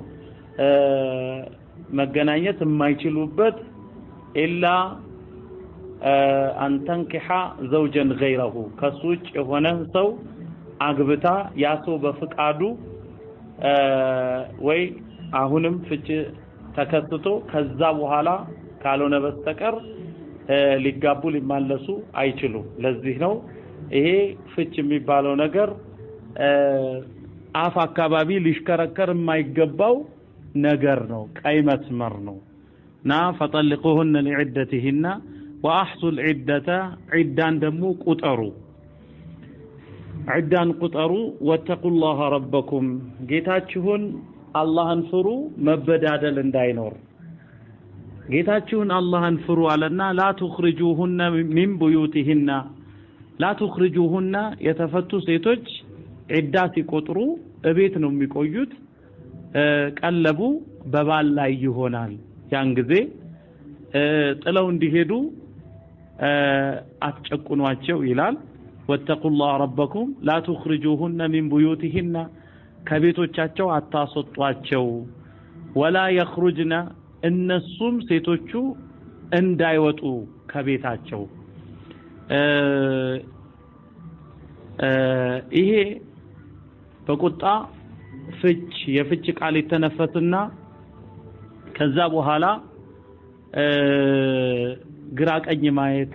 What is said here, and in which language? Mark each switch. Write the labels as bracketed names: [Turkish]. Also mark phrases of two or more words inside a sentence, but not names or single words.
[Amharic] መገናኘት የማይችሉበት [Arabic] إلا أن تنكح زوجا غيره [Amharic] ከሱጭ የሆነ ሰው አግብታ ያሶ በፍቃዱ ወይ አሁንም ፍች ተከስቶ ከዛ በኋላ ካልሆነ በስተቀር ሊጋቡ ሊማለሱ አይችሉ ለዚህ ነው ይሄ ፍች የሚባለው ነገር አፍ አካባቢ ሊሽከረከር የማይገባው ነገር ነው ቀይ መስመር ነው ና [Arabic] فطلقوهن لعدتهن واحصوا العده عدان [Amharic] ደሞ ቁጠሩ عدان ቁጠሩ [Arabic] واتقوا الله ربكم [Amharic] ጌታችሁን አላህን ፍሩ መበዳደል እንዳይኖር ጌታችሁን አላህን ፍሩ አለና [Arabic] لا تخرجوهن من بيوتهن لا تخرجوهن [Amharic] የተፈቱ ሴቶች ዒዳ ሲቆጥሩ እቤት ነው የሚቆዩት ቀለቡ በባል ላይ ይሆናል ያን ጊዜ ጥለው እንዲሄዱ አትጨቁኗቸው ይላል [Arabic] واتقوا الله ربكم لا تخرجوهن من بيوتهن [Amharic] ከቤቶቻቸው አታስወጧቸው [Arabic] ولا يخرجن [Amharic] እነሱም ሴቶቹ እንዳይወጡ ከቤታቸው ይሄ በቁጣ ፍች የፍች ቃል የተነፈስና ከዛ በኋላ ግራ ቀኝ ማየት